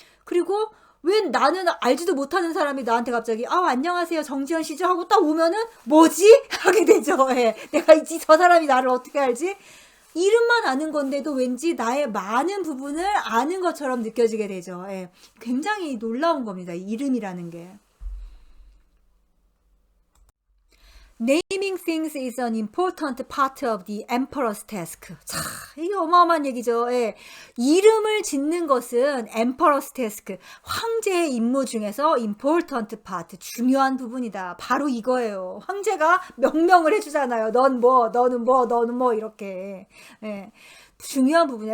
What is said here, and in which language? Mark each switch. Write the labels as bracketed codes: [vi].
[ko] 그리고 왜 나는 알지도 못하는 사람이 나한테 갑자기 안녕하세요 정지현 씨죠 하고 딱 오면은 뭐지? 하게 되죠. 예. 내가 저 사람이 나를 어떻게 알지? 이름만 아는 건데도 왠지 나의 많은 부분을 아는 것처럼 느껴지게 되죠. 예. 굉장히 놀라운 겁니다. 이름이라는 게. [en] Naming things is an important part of the emperor's task. [ko] 자, 이게 어마어마한 얘기죠. 예. 이름을 짓는 것은 [en] emperor's task, [ko] 황제의 임무 중에서 [en] important part, [ko] 중요한 부분이다. 바로 이거예요. 황제가 명령을 해주잖아요. 넌 뭐, 너는 뭐, 너는 뭐 이렇게. 예. 중요한 부분이야.